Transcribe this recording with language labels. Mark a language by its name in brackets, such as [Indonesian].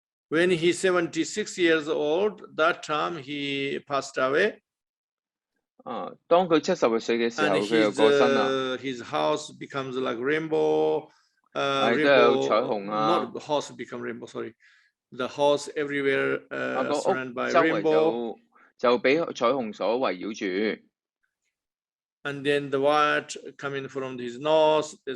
[English] When he's 76 years old, that time he passed away. [Cantonese] 當佢70歲嘅時候，佢就過身啦。 [English] His house becomes like rainbow. [Cantonese] 都有彩虹啊。 [English] Not the house become rainbow. Sorry, the house everywhere surrounded by rainbow. [Cantonese] 就俾彩虹所圍繞住。 [English] And then the white coming from his nose.